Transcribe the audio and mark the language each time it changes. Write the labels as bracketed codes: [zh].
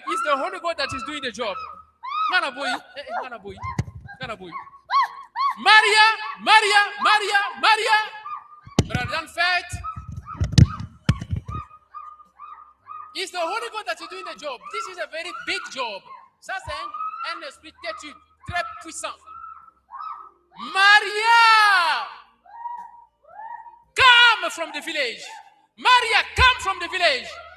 [en] It's the Holy God that is doing the job. Ngana boy, ngana boy, ngana boy. Maria, Maria, Maria, Maria. Brother Fête. It's the Holy God that is doing the job. This is a very big job. [fr] Ça, c'est un esprit têtu, très puissant. [en] Maria, come from the village. Maria, come from the village.